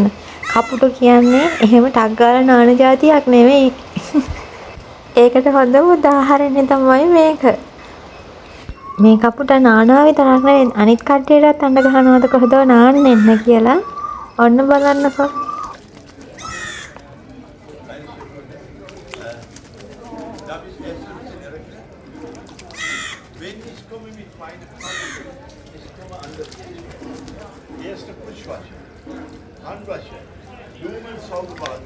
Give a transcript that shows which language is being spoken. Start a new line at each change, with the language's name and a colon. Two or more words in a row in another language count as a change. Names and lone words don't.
Sinhala: කපුටෝ කියන්නේ එහෙම ටක් ගාලා නාන જાතියක් නෙවෙයි. ඒකට හොඳම උදාහරණය තමයි මේක. මේ කපුටා නානවා විතරක් නෙවෙයි අනිත් කට්ටියටත් අඬ ගහනවාද කොහෙද නාන්නේ නැහැ කියලා. ඔන්න බලන්නකෝ.
German: Wenn ich komme mit meiner Familie, ich komme anders. Erste Putzwasser, Handwasser, Blumen sauber machen.